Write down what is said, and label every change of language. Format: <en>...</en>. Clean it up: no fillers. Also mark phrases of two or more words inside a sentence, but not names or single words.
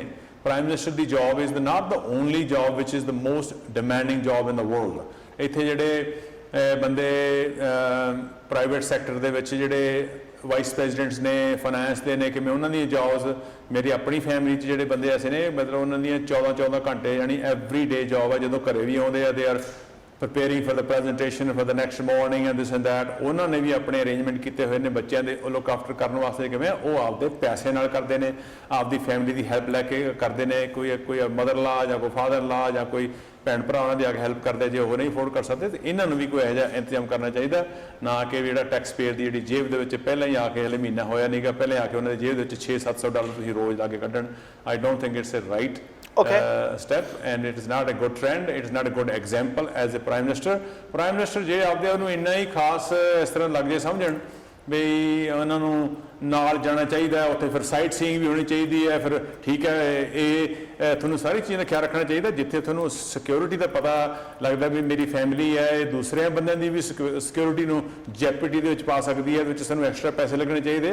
<en>prime minister ਦੀ job is not the only job which is the most demanding job in the world.</en> <pa>ਇੱਥੇ ਜਿਹੜੇ ਬੰਦੇ ਪ੍ਰਾਈਵੇਟ ਸੈਕਟਰ ਦੇ ਵਿੱਚ ਜਿਹੜੇ</pa> <en>vice presidents</en> <pa>ਨੇ, ਫਾਈਨੈਂਸ ਦੇ ਨੇ, ਕਿਵੇਂ ਉਹਨਾਂ ਦੀਆਂ ਜੌਬਸ, ਮੇਰੀ ਆਪਣੀ ਫੈਮਿਲੀ 'ਚ ਜਿਹੜੇ ਬੰਦੇ ਐਸੇ ਨੇ ਮਤਲਬ ਉਹਨਾਂ ਦੀਆਂ 14-14 ਘੰਟੇ ਯਾਨੀ</pa> <en>every day job</en> <pa>ਆ। ਜਦੋਂ ਘਰੇ ਵੀ ਆਉਂਦੇ ਆ</pa> <en>they are preparing for the presentation for the next morning and this and that।</en> <pa>ਉਹਨਾਂ ਨੇ ਵੀ ਆਪਣੇ ਅਰੇਂਜਮੈਂਟ ਕੀਤੇ ਹੋਏ ਨੇ ਬੱਚਿਆਂ ਦੇ ਉਹ ਲੋਕ ਆਫਟਰ ਕਰਨ ਵਾਸਤੇ। ਕਿਵੇਂ ਉਹ ਆਪਦੇ ਪੈਸੇ ਨਾਲ ਕਰਦੇ ਨੇ, ਆਪਦੀ ਫੈਮਿਲੀ ਦੀ ਹੈਲਪ ਲੈ ਕੇ ਕਰਦੇ ਨੇ। ਕੋਈ</pa> <en>mother law</en> <pa>ਜਾਂ ਕੋਈ</pa> <en>father law</en> <pa>ਜਾਂ ਕੋਈ ਭੈਣ ਭਰਾ ਉਹਨਾਂ ਦੀ ਆ ਕੇ ਹੈਲਪ ਕਰਦੇ ਜੇ ਉਹ ਨਹੀਂ ਅਫੋਰਡ ਕਰ ਸਕਦੇ। ਤੇ ਇਹਨਾਂ ਨੂੰ ਵੀ ਕੋਈ ਇਹੋ ਜਿਹਾ ਇੰਤਜ਼ਾਮ ਕਰਨਾ ਚਾਹੀਦਾ, ਨਾ ਕਿ ਜਿਹੜਾ</pa> <en>tax payer</en> <pa>ਦੀ ਜਿਹੜੀ ਜੇਬ ਦੇ ਵਿੱਚ ਪਹਿਲਾਂ ਹੀ ਆ ਕੇ ਹਲੇ ਮਹੀਨਾ ਹੋਇਆ ਨਹੀਂਗਾ, ਪਹਿਲਾਂ ਆ ਕੇ ਉਹਨਾਂ ਦੀ ਜੇਬ ਦੇ ਵਿੱਚ 600-700 ਡਾਲਰ ਤੁਸੀਂ ਰੋਜ਼ ਲਾ ਕੇ ਕੱਢਣ।</pa> <en>I don't think it's a right step and it is not a good trend, it is not a good example as a prime minister</en> <pa>ਜੇ ਆਪਦੇ ਉਹਨੂੰ ਇੰਨਾ ਹੀ ਖਾਸ ਇਸ ਤਰ੍ਹਾਂ ਲੱਗ ਜੇ ਸਮਝਣ ਵੀ ਉਹਨਾਂ ਨੂੰ ਨਾਲ ਜਾਣਾ ਚਾਹੀਦਾ ਹੈ, ਉੱਥੇ ਫਿਰ</pa> <en>sight seeing</en> <pa>ਵੀ ਹੋਣੀ ਚਾਹੀਦੀ ਹੈ, ਫਿਰ ਠੀਕ ਹੈ ਇਹ ਤੁਹਾਨੂੰ ਸਾਰੀ ਚੀਜ਼ਾਂ ਦਾ ਖਿਆਲ ਰੱਖਣਾ ਚਾਹੀਦਾ। ਜਿੱਥੇ ਤੁਹਾਨੂੰ ਸਿਕਿਉਰਿਟੀ ਦਾ ਪਤਾ ਲੱਗਦਾ ਵੀ ਮੇਰੀ ਫੈਮਿਲੀ ਹੈ, ਇਹ ਦੂਸਰਿਆਂ ਬੰਦਿਆਂ ਦੀ ਵੀ ਸਿਕਿਉਰਿਟੀ ਨੂੰ ਜੈਪਿਟੀ ਦੇ ਵਿੱਚ ਪਾ ਸਕਦੀ ਹੈ, ਇਹਦੇ ਵਿੱਚ ਸਾਨੂੰ ਐਕਸਟਰਾ ਪੈਸੇ ਲੱਗਣੇ ਚਾਹੀਦੇ।</pa>